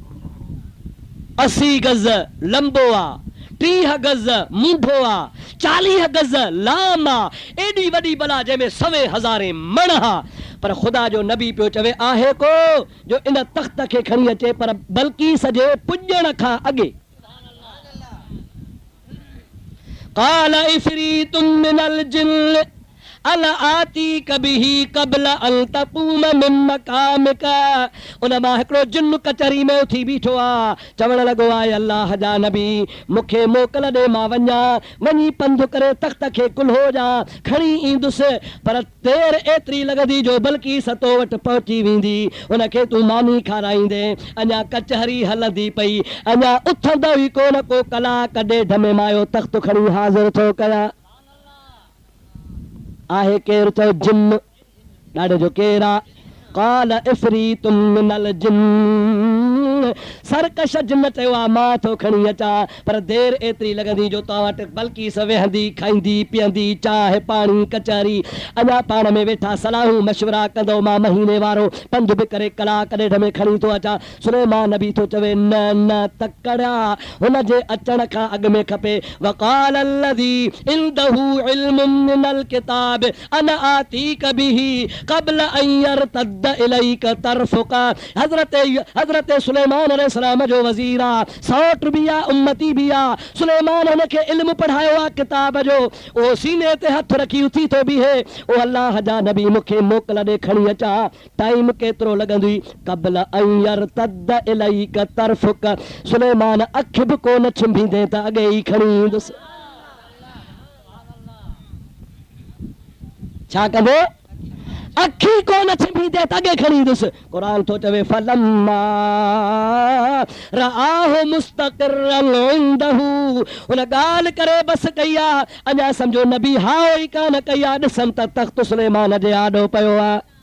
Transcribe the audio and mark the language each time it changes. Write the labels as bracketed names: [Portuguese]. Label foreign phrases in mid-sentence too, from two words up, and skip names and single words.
[Sindhi] 80 गज लंबो आ 30 गज मुंढो आ 40 गज लाम आ एडी वडी बला जंहिंमें 100,000 मण हा पर खुदा जो नबी पियो चवे आहे को जो इन तख़्त खे खणी अचे पर बल्कि सजे पुॼण खां अॻे [Arabic] قال عفريت من الجن أنا آتيك به قبل أن تقوم من مقامك उन मां हिकिड़ो जिन्न कचहरी में [Sindhi] उथी बीठो आ चवण लॻो आहे अल्लाह जा नबी मूंखे मोकल ॾे मां वञी पंधु करे तख़्त खे कुल्हो जा खणी ईंदुसि पर देर एतिरी लॻंदी जो बल्कि सतो वटि पहुची वेंदी उनखे तूं मानी खाराईंदे अञा कचहरी हलंदी पई अञा उथंदो ई कोन को कलाक ॾेढ में मायो तख़्त खणी हाज़िर थो कयां आहे केरु चयो जिन्न ॾाढे जो केरु आहे [Arabic] قال عفريت من الجن [Sindhi] सरकश जिन्न चयो आहे मां थो खणी अचां पर देर एतिरी लॻंदी जो तव्हां वटि बल्कि वेहंदी खाईंदी पीअंदी चाहि पाणी कचहरी अञा पाण में वेठा सलाहूं मशवरा कंदो मां महीने वारो पंधु बि करे कलाक ॾेढ में खणी थो अचां सुलेमान नबी थो चवे न न तकड़ा हुनजे अचण खां अॻु में खपे [Arabic] وقال الذي عنده علم من الكتاب أنا آتيك به قبل أن يرتد إليك طرفك [Sindhi] हज़रत सुलेमान अलैहिस्सलाम जो वज़ीर आ सौट भी आ उम्मती भी आ सुलेमान हुनखे इल्म पढ़ायो आ किताब जो ओ सीने ते हथ रखी उथी तो बीहे ओ अल्लाह जा नबी मूंखे मोकल ॾे खणी अचां टाइम केतिरो लॻंदी [Arabic] قبل أن يرتد إليك طرفك [Sindhi] सुलेमान अख बि कोन छिंभींदे त अॻे ई खणी ईंदुसि छा कंदो अखी कोन छिंभींदे त अॻे खणी ईंदुसि क़ुरान थो चवे [Arabic] فلما رآه مستقرا عنده [Sindhi] हुन ॻाल्हि करे बस कई आहे अञा सम्झो नबी हाओ ई कान कई आहे ॾिसनि त तख़्त सुलेमान जे आॾो पियो आहे